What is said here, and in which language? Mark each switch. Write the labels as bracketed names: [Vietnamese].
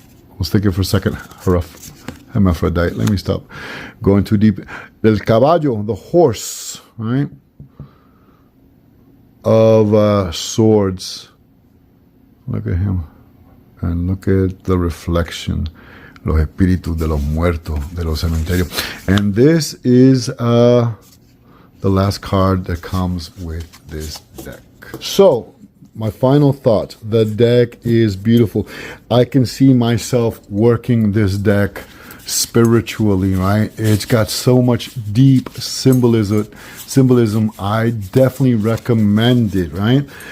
[English] I was thinking for a second, hermaphrodite. Let me stop going too deep. [Spanish] El caballo, [English] the horse, right? Of swords. Look at him. And look at the reflection. [Spanish] Los espíritus de los muertos, de los cementerios. [English] And this is the last card that comes with this deck. So, my final thought. The deck is beautiful. I can see myself working this deck spiritually, right? It's got so much deep symbolism. I definitely recommend it, right?